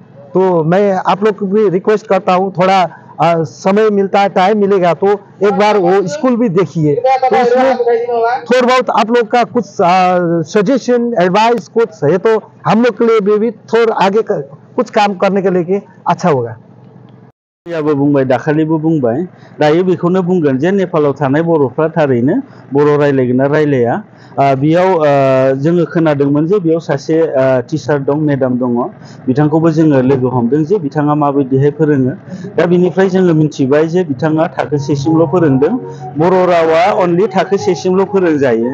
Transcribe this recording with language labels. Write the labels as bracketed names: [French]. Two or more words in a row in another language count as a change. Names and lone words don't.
[Hindi] तो मैं आप लोग को भी रिक्वेस्ट करता हूँ थोड़ा समय मिलता है टाइम मिलेगा तो एक बार वो स्कूल भी देखिए तो उसमें थोड़ा बहुत आप लोग का कुछ [English] suggestion advice [Hindi] कुछ है तो हम लोग के लिए भी थोड़ा आगे कुछ काम करने के लिए अच्छा होगा। [Bodo] याबो बुंबाय दाखालिबो बुंबाय दायो बेखौनो बुंगोन जे नेपालाव थानाय बर'फ्रा थारैनो बर' रायलायगोन ना रायलाया बेयाव जोङो खोनादोंमोन जे बेयाव सासे टिचार दं मेडाम दङ बिथांखौबो जोङो लोगो हमदों जे बिथाङा माबायदिहाय फोरोङो दा बिनिफ्राय जोङो मिथिबाय जे बिथाङा थाखो 1 सिमल' फोरोंदों बर' रावा अनलि थाखो 1 सिमल' फोरोंजायो।